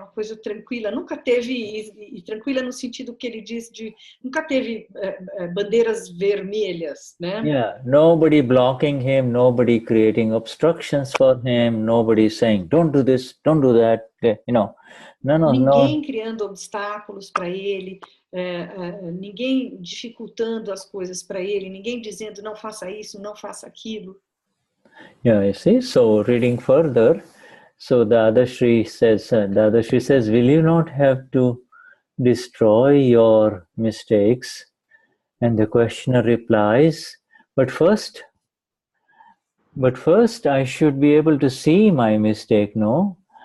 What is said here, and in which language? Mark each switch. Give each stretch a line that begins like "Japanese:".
Portuguese: Uma coisa tranquila, nunca teve, e tranquila no sentido que ele diz nunca teve bandeiras vermelhas, né?
English: Yeah, nobody blocking him, nobody creating obstructions for him, nobody saying, don't do this, don't do that,
Portuguese: Ninguém criando obstáculos para ele, ninguém dificultando as coisas para ele, ninguém dizendo não faça isso, não faça aquilo.
English: Yeah, you see, so reading further, so Dadashri says, will you not have to destroy your mistakes? And the questioner replies, but first I should be able to see my mistake, no?